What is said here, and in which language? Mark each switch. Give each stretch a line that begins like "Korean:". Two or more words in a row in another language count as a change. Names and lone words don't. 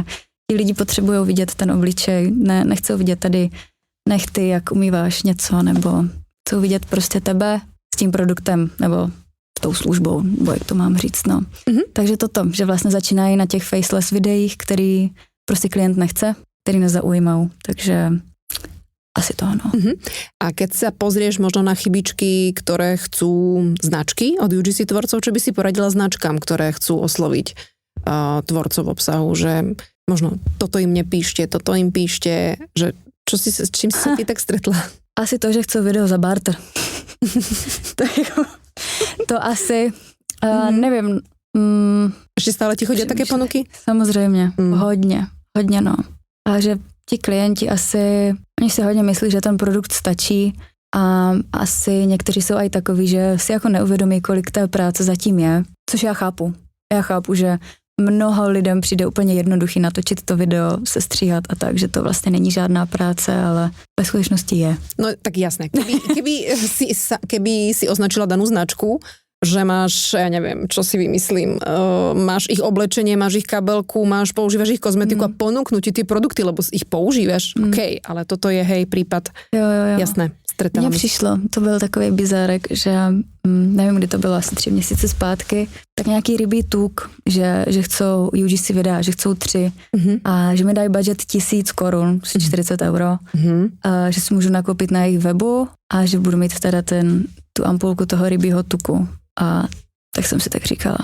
Czech: Ti lidi potřebují vidět ten obličej, nechcou vidět tady nechty, jak umýváš něco, nebo chcou vidět prostě tebe s tím produktem, nebo s tou službou, nebo jak to mám říct, no. Takže toto, že vlastně začínají na těch faceless videích, který prostě klient nechce, který nezaujímou, takže asi to, no.
Slovak: A keď sa pozrieš možno na chybičky, ktoré chcú značky od UGC tvorcov, čo by si poradila značkám, ktoré chcú osloviť tvorcov obsahu, že možno toto im nepíšte, toto im píšte, že s čím si sa ty tak stretla? Asi to, že chcú video za barter.
Czech: to asi, nevím.
Slovak: Ešte stále ti chodia také ponuky?
Czech: Samozřejmě, hodně, no. A že ti klienti asi, oni si hodně myslí, že ten produkt stačí a asi někteří jsou aj takový, že si jako neuvědomí, kolik té práce zatím je, což já chápu. Já chápu, že mnoho lidem přijde úplně jednoduchý natočit to video, sestříhat a tak, že to vlastně není žádná práce, ale ve skutečnosti je.
Slovak: No tak jasné. Keby si označila danú značku, že máš, ja neviem, čo si vymyslím, máš ich oblečenie, máš ich kabelku, používaš ich kozmetiku a ponúknú ti tie produkty, lebo ich používaš. OK, ale toto je prípad. Jo. Jasné.
Czech: Mně přišlo, to byl takový bizárek, že nevím, kdy to bylo, asi 3 měsíce zpátky, tak nějaký rybí tuk, že chcou UGC videa, že chcou 3 a že mi dají budget 1000 korun, 40 euro, a že si můžu nakoupit na jejich webu a že budu mít teda tu ampulku toho rybího tuku a tak jsem si tak říkala.